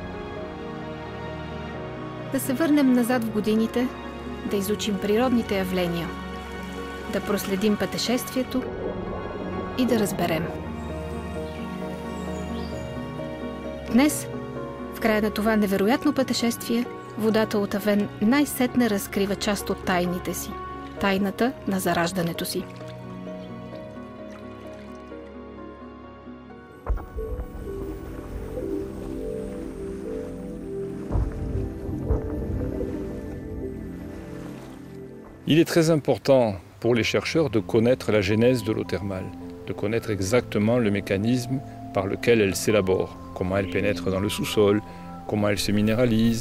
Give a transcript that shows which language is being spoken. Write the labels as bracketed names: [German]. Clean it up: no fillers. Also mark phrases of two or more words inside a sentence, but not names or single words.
[Bulgarian] Да се върнем назад в годините, да изучим природните явления, да проследим пътешествието и да разберем. Днес, в края на това невероятно пътешествие, водата от Авен най-сетне разкрива част от тайните си. Тайната на зараждането си. [French] Il est très important pour les chercheurs de connaître la genèse de l'eau thermale, de connaître exactement le mécanisme par lequel elle s'élabore, comment elle pénètre dans le sous-sol, comment elle se minéralise.